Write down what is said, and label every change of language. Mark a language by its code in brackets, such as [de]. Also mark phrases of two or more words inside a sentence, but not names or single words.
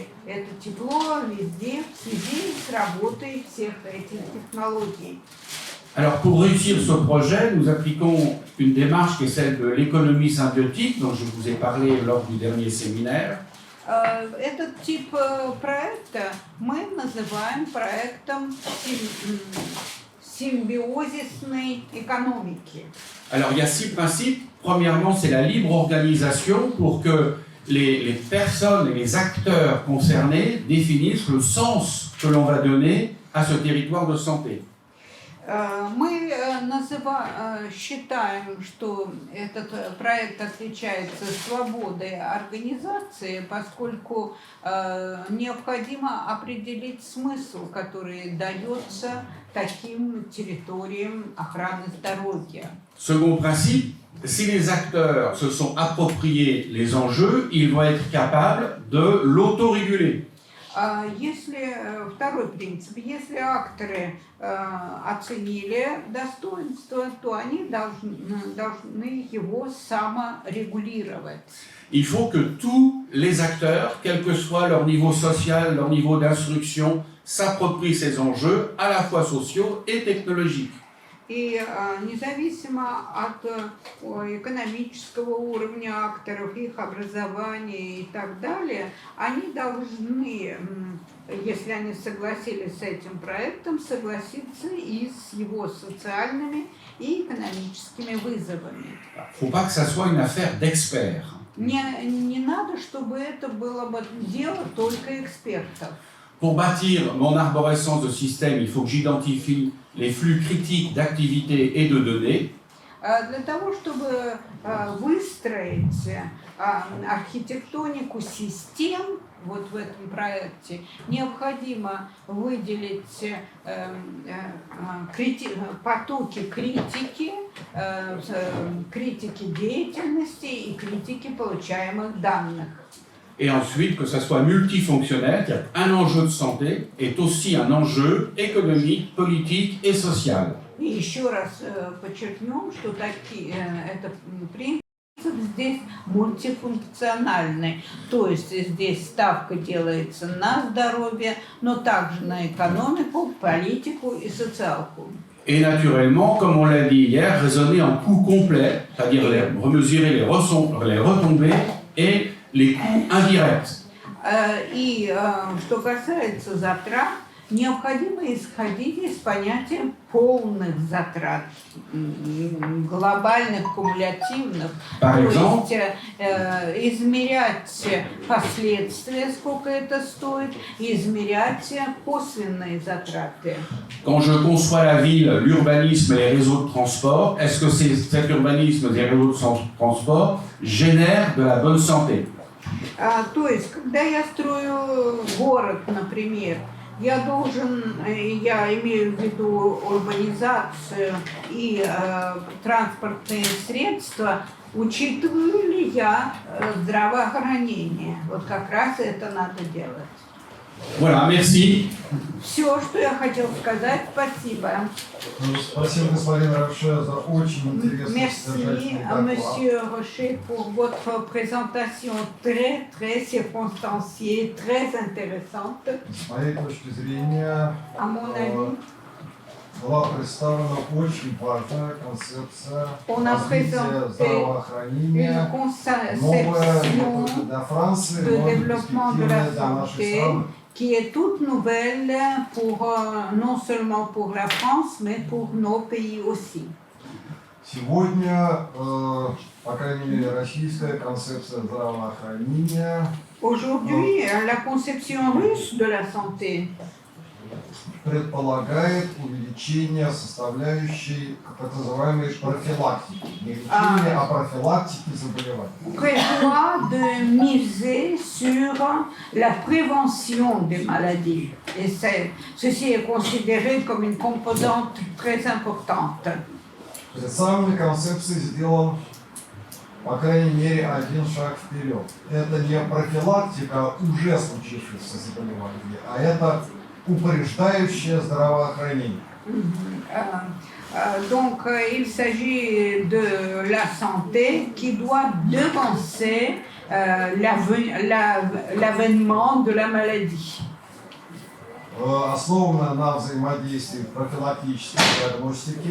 [ru] Это тепло везде в связи с работой всех этих технологий. [fr] Alors pour réussir ce projet, nous appliquons une démarche qui est celle de l'économie symbiotique, dont je vous ai parlé lors du dernier séminaire. [ru] Этот тип проекта мы называем проектом симбиозисной экономики. [fr] Alors il y a 6 principes. Premièrement, c'est la libre organisation pour que les personnes et les acteurs concernés définissent le sens que l'on va donner à ce territoire de santé. [ru] Мы считаем, что этот проект отличается свободой организации, поскольку необходимо определить смысл, который дается таким территориям охраны здоровья. [fr] Second principe, si les acteurs se sont appropriés les enjeux, ils vont être capables de l'autoréguler. [ru] Второй принцип, если акторы оценили достоинство, то они должны его саморегулировать. [fr] Il faut que tous les acteurs, quel que soit leur niveau social, leur niveau d'instruction, s'approprient ces enjeux à la fois sociaux et technologiques. [ru] И независимо от экономического уровня акторов, их образования и так далее, они должны, если они согласились с этим проектом, согласиться и с его социальными и экономическими вызовами. [fr] Faut pas que ça soit une affaire d'experts. [ru] Не надо, чтобы это было бы дело только экспертов. [fr] Pour bâtir mon arborescence de système, il faut que j'identifie les flux critiques d'activités et de données. [ru] Для того, чтобы выстроить архитектонику систем вот в этом проекте, необходимо выделить потоки критики, критики деятельности и критики получаемых данных. [fr] Et ensuite, que ça soit multifonctionnel, qu'un enjeu de santé est aussi un enjeu économique, politique et social. [ru] И еще раз подчеркнем, что это принцип здесь мультифункциональный. То есть здесь ставка делается на здоровье, но также на экономику, политику и социалку. [fr] Et naturellement, comme on l'a dit hier, raisonner en coût complet, c'est-à-dire mesurer les retombées et les coûts indirects. [ru] И что касается затрат, необходимо исходить из понятия полных затрат, глобальных, кумулятивных. То есть измерять последствия, сколько это стоит, и измерять косвенные затраты. [fr] Quand je conçois la ville, l'urbanisme et les réseaux de transport, est-ce que cet urbanisme et les réseaux de transport génèrent de la bonne santé? [ru] То есть, когда я строю город, например, я имею в виду урбанизацию и транспортные средства, учитываю ли я здравоохранение? Вот как раз это надо делать. [fr] Voilà, merci. [ru] Все, что я хотел сказать, спасибо. Спасибо, господин Роше, за очень интересный [fr] Merci à Monsieur Rocher pour votre présentation très circonstanciée, très intéressante. [ru] С моей точки зрения, [fr] À mon avis, [ru] была представлена очень важная концепция [fr] on a [ru] развития [fr] présenté [ru] здравоохранения, [fr] une [ru] новая [fr] conception [ru] для Франции, [fr] de [ru] но [fr] développement de la [ru] перспективная для нашей [fr] santé [ru] страны. [fr] qui est toute nouvelle non seulement pour la France, mais pour nos pays aussi. [ru] Сегодня, по крайней мере, российская концепция здравоохранения [fr] Aujourd'hui, la conception russe de la santé [ru] предполагает увеличение составляющей так называемой профилактики. Не лечения, а профилактики заболеваний. [fr] prévoit de miser sur la prévention des maladies. Et ceci est considéré comme une composante très importante. [ru] Представленной концепции сделан, по крайней мере, один шаг вперед. Это не профилактика уже случившихся заболеваний, а это упреждающее здравоохранение. [fr] Il s'agit de la santé qui doit devancer l'avènement de la maladie. [ru] Основано на взаимодействии профилактической диагностики,